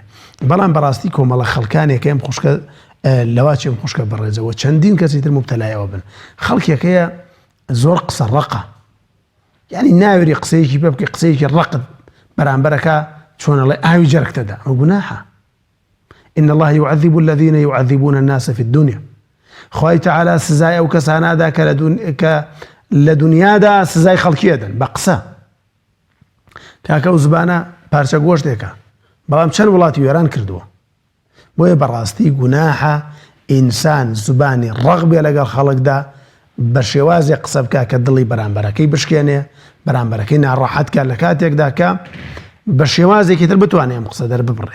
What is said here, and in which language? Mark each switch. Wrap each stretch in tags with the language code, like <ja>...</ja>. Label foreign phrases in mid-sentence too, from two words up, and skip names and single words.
<ckb>بەڵام بەڕاستی کۆمەڵە خەڵکانێک ئەم خوشکە لەواچێم خوشکە بەڕێزەوە چەندین کەسی تر مبتەلایەوە بن. خەڵکێکەیە زۆر قسە ڕقە، یعنی ناوێری قسەیەکی پێ بکە، قسەیەکی ڕقت بەرامبەرەکە چۆنەڵێ ئاوی جەرگتەدا، ئەو گوناحە.</ckb> <ar>إن الله يعذب الذين يعذبون الناس في الدنيا.</ar> <ckb>خوای تعالی سزای ئەو کەسانادا کە لە دنیادا سزای خەڵکیەدەن بە قسە. کاکە و زبانە پارچە گۆشتێکە، بەڵام چەند وڵاتی وێران کردووە. بۆیە بەڕاستی گوناحە ئینسان زبانی ڕق بێ لەگەڵ خەڵکدا، بە شێوازێک قسە بکە کە دڵی بەرامبەرەکەی بشکێنێ، بەرامبەرەکەی ناڕەحەت کە لە کاتێکدا کە بە شێوازێکی تر بتوانێ ئەم قسە دەرببڕێ.</ckb>